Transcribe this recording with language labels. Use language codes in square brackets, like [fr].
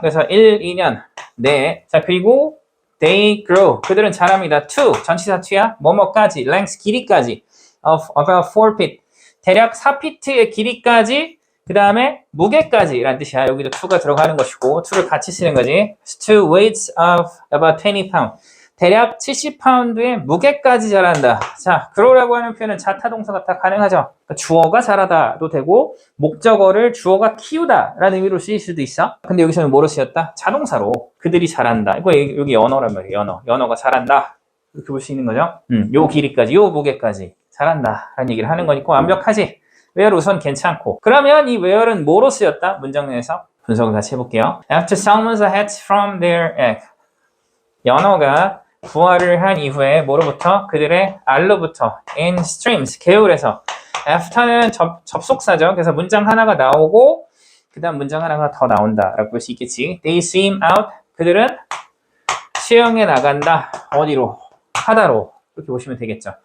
[ko] 그래서 1, 2년, 네. 자, 그리고 [en] they grow. [ko] 그들은 자랍니다. to, 전치사 to야. 뭐뭐까지, length, 길이까지. [en] of about 4 feet. [ko] 대략 4피트의 길이까지. 그 다음에 무게까지 라는 뜻이야. 여기도 to가 들어가는 것이고 to를 같이 쓰는 거지. [en] to weights of about 20 pounds. [ko] 대략 70파운드의 무게까지 자란다. 자, grow라고 하는 표현은 자타동사가 다 가능하죠. 그러니까 주어가 자라다도 되고 목적어를 주어가 키우다 라는 의미로 쓰일 수도 있어. 근데 여기서는 뭐로 쓰였다? 자동사로. 그들이 자란다. 이거 여기 연어란 말이에요. 연어가 자란다. 이렇게 볼 수 있는 거죠. 요 길이까지, 요 무게까지 자란다 라는 얘기를 하는 거니까 완벽하지. where 우선 괜찮고. 그러면 이 where는 뭐로 쓰였다? 문장 내에서 분석을 같이 해볼게요. [en] After salmons hatch from their egg. [ko] 연어가 부화를 한 이후에 뭐로부터? 그들의 알로부터. [en] in streams. [ko] 개울에서. after는 접속사죠. 그래서 문장 하나가 나오고 그 다음 문장 하나가 더 나온다 라고 볼 수 있겠지. [en] They swim out. [ko] 그들은 수영해 나간다. 어디로? 바다로. 이렇게 보시면 되겠죠.